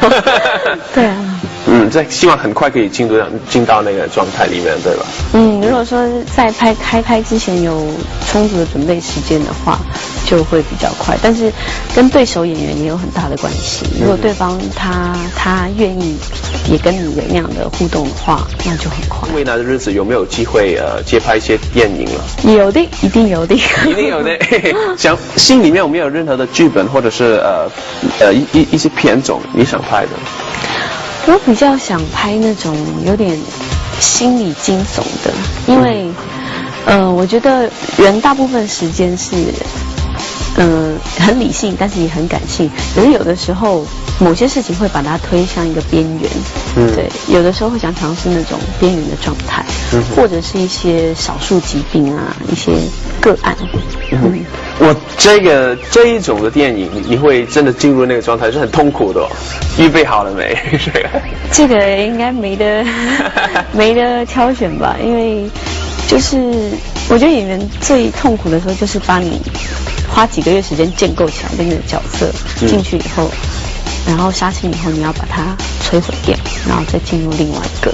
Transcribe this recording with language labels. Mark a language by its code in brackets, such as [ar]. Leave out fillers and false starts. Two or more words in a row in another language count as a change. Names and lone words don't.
[zh] 對啊。即係希望很快可以進到那個狀態裡面，對吧？如果說在開拍之前有充足的準備時間的話，就會比較快。但是跟對手演員也有很大的關係。如果對方他願意也跟你有那樣的互動的話，那就很快。未來的日子有沒有機會接拍一些電影了？有的，一定有的，一定有的。想心裡面有沒有任何的劇本或者是一些片種你想拍的？我比較想拍那種有點心理驚悚的，因為我覺得人大部分時間是很理性，但是也很感性。可是有的時候某些事情會把它推向一個邊緣。對，有的時候會想嘗試那種邊緣的狀態，或者是一些少數疾病啊，一些個案。我這一種的電影，你會真的進入那個狀態，是很痛苦的。預備好了沒？這個應該沒得挑選吧，因為就是我覺得演員最痛苦的時候，就是把你花幾個月時間建構起來的那個角色進去以後，然後殺青以後，你要把它摧毀掉，然後再進入另外一個。